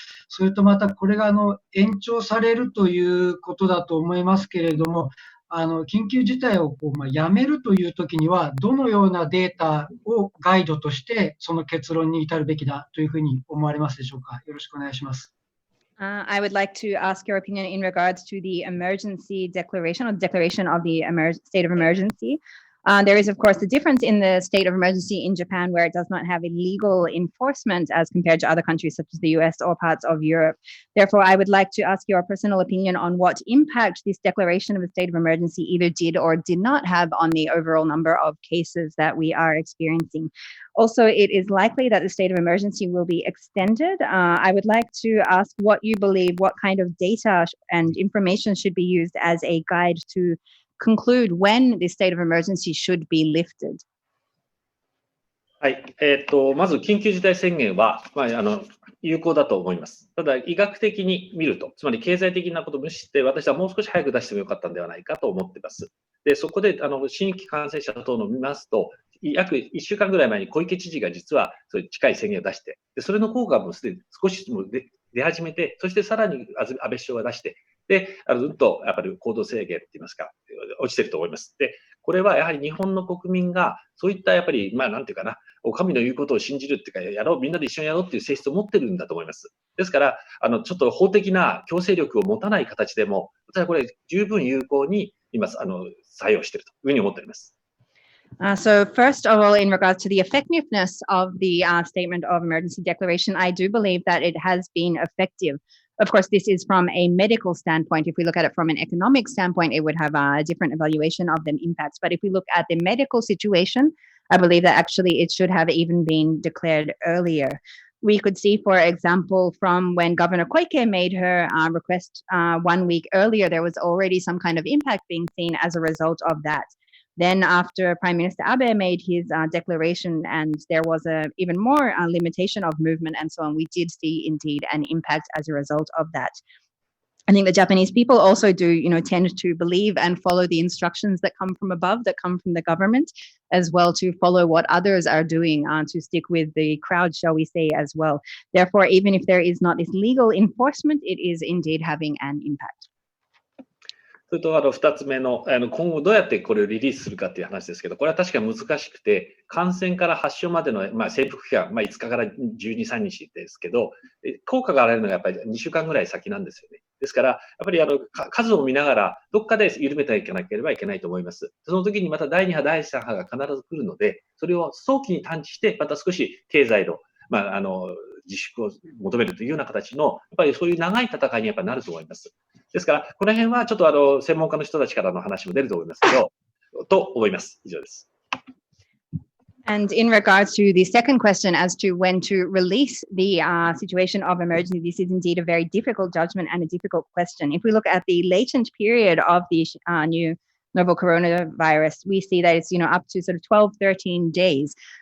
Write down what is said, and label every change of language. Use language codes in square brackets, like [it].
[ja] それとまたこれが延長されるということだと思いますけれども、緊急事態をやめるというときには、どのようなデータをガイドとして、その結論に至るべきだというふうに思われますでしょうか。よろしくお願いします。 [en] I would like to ask your opinion in regards to the emergency declaration or declaration of the state of emergency. There is, of course, a difference in the state of emergency in Japan where it does not have a legal enforcement as compared to other countries such as the US or parts of Europe. Therefore, I would like to ask your personal opinion on what impact this declaration of a state of emergency either did or did not have on the overall number of cases that we are experiencing. Also, it is likely that the state of emergency will be extended. I would like to ask what you believe, what kind of data and information should be used as a guide to conclude when the state of emergency should be lifted. [ja] はい、まず緊急事態宣言は、有効だと思います。ただ、医学的に見ると、つまり経済的なことを無視して、私はもう少し早く出してもよかったんではないかと思っています。で、そこで新規感染者等の見ますと、約1週間ぐらい前に小池知事が実はそういう近い宣言を出して、でそれの効果もすでに少しずつも出始めて、そしてさらに安倍首相が出して、で、ずっとやっぱり行動制限って言いますか、落ちてると思います。で、これはやはり日本の国民が、そういったやっぱり、なんていうかな、神の言うことを信じるっていうか、みんなで一緒にやろうっていう性質を持ってるんだと思います。ですから、ちょっと法的な強制力を持たない形でも、私はこれ十分有効に今、作用しているというふうに思っております。 [en] So first of all, in regards to the effectiveness of the statement of emergency declaration, I do believe that it has been effective. Of course, this is from a medical standpoint. If we look at it from an economic standpoint, it would have a different evaluation of the impacts. But if we look at the medical situation, I believe that actually it should have even been declared earlier. We could see, for example, from when Governor Koike made her request 1 week earlier, there was already some kind of impact being seen as a result of that. Then after Prime Minister Abe made his declaration and there was even more limitation of movement and so on, we did see indeed an impact as a result of that. I think the Japanese people also do, tend to believe and follow the instructions that come from above, that come from the government, as well to follow what others are doing, to stick with the crowd, shall we say, as well. Therefore, even if there is not this legal enforcement, it is indeed having an impact. [ja] それと2つ目の、今後どうやってこれをリリースするかっていう話ですけど、これは確かに難しくて、感染から発症までの、潜伏期間、5日から12、3日ですけど、効果が現れるのがやっぱり2週間ぐらい先なんですよね。ですから、やっぱり数を見ながら、どっかで緩めていかなければいけないと思います。その時にまた第2波、第3波が必ず来るので、それを早期に探知して、また少し経済の、自粛を求めるというような形の、やっぱりそういう長い戦いにやっぱなると思います。ですから、この辺はちょっと専門家の人たちからの話も出ると思いますけど、と思います。以上です。 [en] And in regards to the second question as to when to release the situation of emergency, this is indeed a very difficult judgment and a difficult question. If we look at the latent period of the new novel coronavirus, we see that it's up to sort of 12, 13 days.